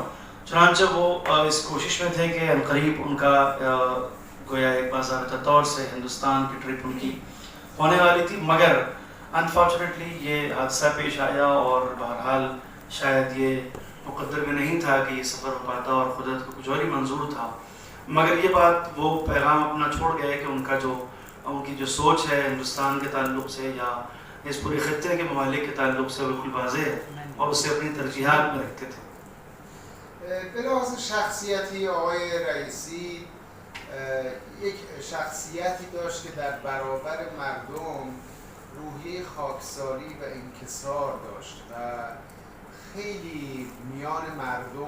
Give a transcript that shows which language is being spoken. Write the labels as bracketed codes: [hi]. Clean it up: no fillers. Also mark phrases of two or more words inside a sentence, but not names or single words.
[hi] चुनांचे वो इस कोशिश में थे कि अनकरीब उनका गोया एक बाज़ाबिता तौर से हिंदुस्तान की ट्रिप उनकी होने वाली थी, मगर अनफॉर्चुनेटली ये हादसा पेश आया और बहरहाल शायद ये मुक़द्दर में नहीं था कि ये सफ़र हो पाता और खुदा को कुछ और ही मंजूर था। मगर ये बात वो पैगाम अपना छोड़ गए कि उनकी जो सोच है हिंदुस्तान के ताल्लुक़ से या इस पूरे ख़ित्ते के ममालिक के ताल्लुक़ से बिल्कुल वाज़ेह है और उससे अपनी तरजीहात में रखते थे। [fa] به لحاظ شخصیتی آقای رئیسی یک شخصیتی داشت که در برابر مردم روحیه خاکساری و انکسار داشت و خیلی میان مردم